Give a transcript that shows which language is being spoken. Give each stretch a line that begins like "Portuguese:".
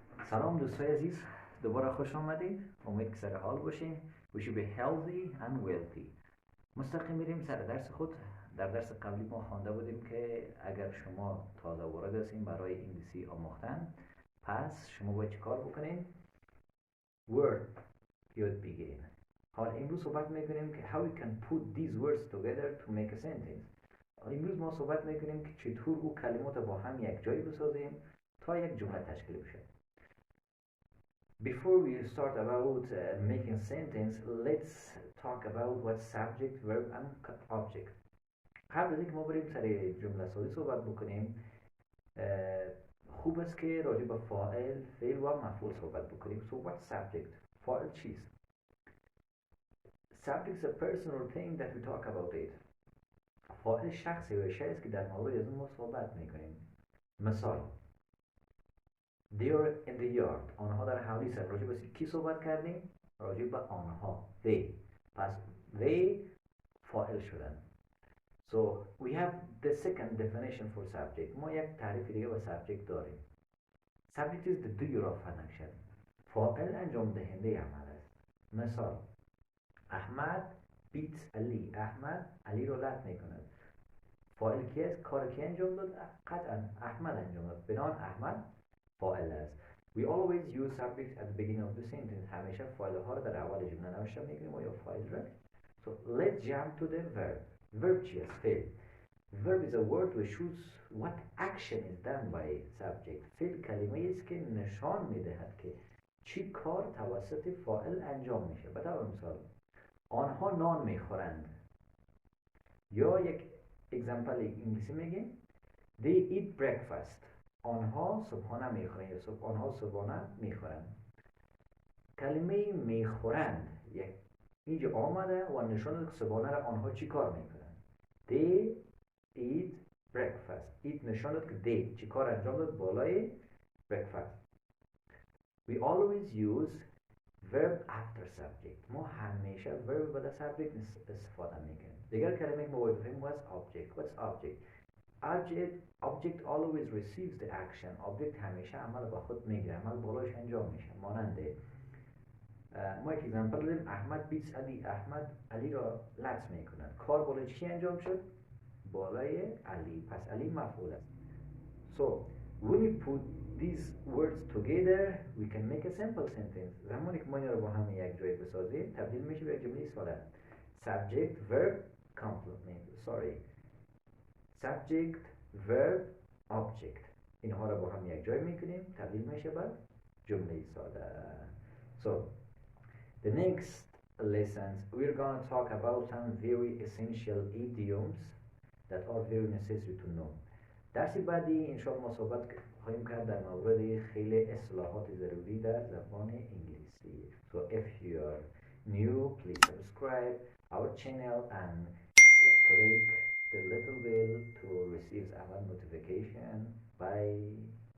Persian: سلام دوستای عزیز، دوباره خوش آمدید. امید که سر حال باشین.
English: We should be healthy and wealthy.
Persian: مستقیم میریم سر درس خود. در درس قبلی ما خوانده بودیم که اگر شما تازه وارد هستین برای انگلیسی آموختن، پس شما باید چه کار بکنین؟ word یاد بگیرین. حال امروز صحبت میکنیم که
English: how we can put these words together to make a sentence.
Persian: امروز ما صحبت میکنیم که چطور او کلمات با هم یک جایی بسازیم تا یک جمله تشکیل بشه.
English: Before we start about making a sentence, let's talk about what subject, verb and object.
Persian: قبل از اینکه ما بریم سر جمله سازی صحبت بکنیم، خوب است که راجع به فاعل، فعل و مفعول صحبت بکنیم.
English: So what subject؟
Persian: فاعل چیست؟
English: Subject is a person or thing that we talk about it.
Persian: فاعل شخصی و شیء است که در مورد از اون ما صحبت میکنیم.
English: مثال They are in the yard.
Persian: آنها در حولی هستند. راجع به کی صحبت کردیم؟ راجع به آنها.
English: They.
Persian: پس they فاعل شدن.
English: So we have the second definition for subject.
Persian: ما یک تعریف دیگه به subject داریم.
English: Subject is the doer of an action.
Persian: فاعل انجام دهنده عمل است. مثال احمد beats علی. احمد علی رو لط میکند. فاعل کی است؟ کار کی انجام داد؟ قطعا احمد انجام داد. بنابراین احمد فاعل است.
English: We always use subjects at the beginning of the sentence.
Persian: همیشه فاعل ها رو در اول جمله نوشته میکنیم و یا فاعل را.
English: So let's jump to the verb.
Persian: Verb چی است؟ فعل.
English: Verb is a word which shows what action is done by subject.
Persian: فعل کلمه است که نشان میدهد که چی کار توسط فاعل انجام میشه. به طور مثال آنها نان میخورند. یا یک اگزمپل انگلیسی میگیم
English: They eat breakfast.
Persian: آنها صبحانه میخورند یا آنها صبحانه میخورند. کلمه میخورند اینجا آمده و نشان داد که صبحانه را آنها چی کار میکنند.
English: They eat breakfast.
Persian: eat نشان داد که they چی کار انجام داد بالای breakfast.
English: We always use verb after subject.
Persian: ما همیشه verb بعد subject استفاده میکنیم. دیگر کلمه که ما باید بفهمیم
English: was object. What's object? Object always receives the action.
Persian: Object همیشه عمل با خود میگیره. عمل بالایش انجام میشه. ماننده ما یک اگزمپل داریم احمد بیتس علی. احمد علی را لط میکند. کار بالای چی انجام شد؟ بالای علی. پس علی مفعول است.
English: So when we put these words together we can make a simple sentence.
Persian: زمانی که ما اینا رو با هم یک جای بسازیم تبدیل میشه به یک جمله ساده.
English: Subject, verb, complement. Subject, verb, object.
Persian: اینها رو با هم یک جای میکنیم تبدیل میشه به جمله ساده.
English: So the next lessons we're going to talk about some very essential idioms that are very necessary to know.
Persian: درسی بعدی انشاءالله ما صحبت خواهیم کرد در مورد خیلی اصطلاحات ضروری در زبان انگلیسی.
English: So if you are new, please subscribe our channel and click the little bell to receive our notification. Bye.